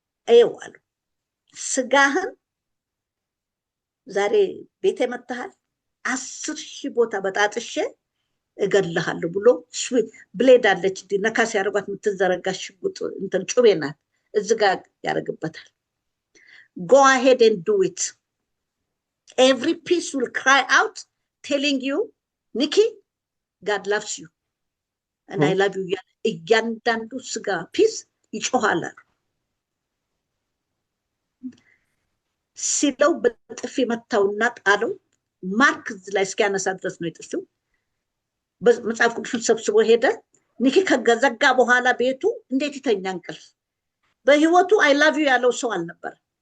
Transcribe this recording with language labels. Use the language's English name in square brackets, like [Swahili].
[Amharic] አየዋለሁ ስጋህን ዛሬ ቤቴ መጥተሃል፣ 10,000 ቦታ በጣጥሼ እገልሃለሁ ብሎ ብሌድ አለች ነካስ ያደርጓት የምትዘረጋ ሽጉጥ እንትን ጩቤ ናት። እዚህ ጋር ያደርግበታል። [English] Go ahead and do it. Every piece will cry out, telling you, Nikki, God loves you. And I love you. [Amharic] እያንዳንዱ ስጋ ፒስ ይጮሃል ሲለው በጥፊ መታውና ጣለው። ማርክ ላይ እስኪያነሳ ድረስ ነው የጥፊው። መጽሐፍ ቅዱስን ሰብስቦ ሄደ። ኒኪ ከዘጋ በኋላ ቤቱ እንዴት ይተኛ እንቅልፍ። በህይወቱ [English] አይ ላቭ ዩ [Amharic] ያለው ሰው አልነበረ።